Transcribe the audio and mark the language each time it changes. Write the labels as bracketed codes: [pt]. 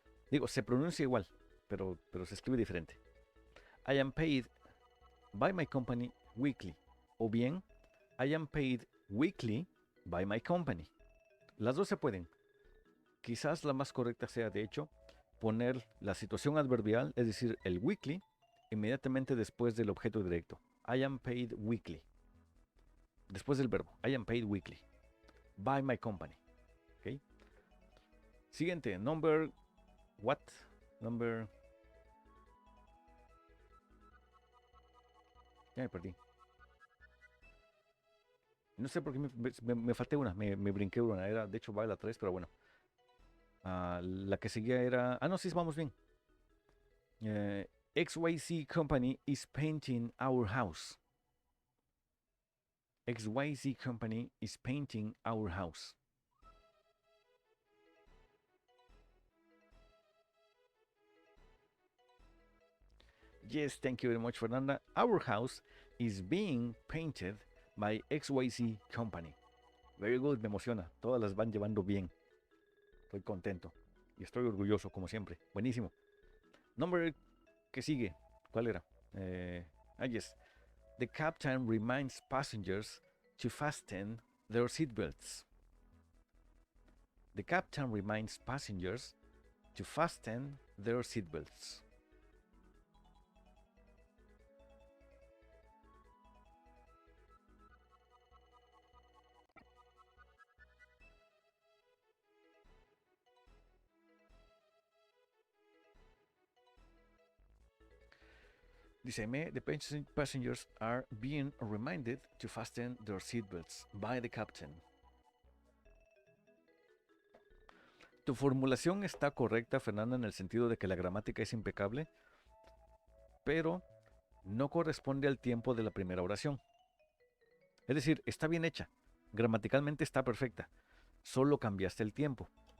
[es] Digo, se pronuncia igual, pero se escribe diferente. [en] I am paid by my company weekly. [es] O bien, [en] I am paid weekly by my company. [es] Las dos se pueden. Quizás la más correcta sea, de hecho, poner la situación adverbial, es decir, el weekly, inmediatamente después del objeto directo. [en] I am paid weekly. [es] Después del verbo. [en] I am paid weekly. By my company. ¿Okay? [es] Siguiente. [en] Number. What? Number. [es] Ya me perdí. No sé por qué me falté una. Me brinqué una. Era, de hecho, va a la 3, pero bueno. La que seguía era. No, sí, vamos bien. [en] XYZ Company is painting our house. XYZ Company is painting our house. Yes, thank you very much, Fernanda. Our house is being painted by XYZ Company. Very good, [es] me emociona. Todas las van llevando bien. Estoy contento y estoy orgulloso, como siempre. Buenísimo. Number que sigue. ¿Cuál era? [en] Yes. The captain reminds passengers to fasten their seatbelts. The captain reminds passengers to fasten their seatbelts. [es] Dice, [en] the passengers are being reminded to fasten their seatbelts by the captain. [es] Tu formulación está correcta, Fernanda, en el sentido de que la gramática es impecable, pero no corresponde al tiempo de la primera oración. Es decir, está bien hecha, gramaticalmente está perfecta, solo cambiaste el tiempo.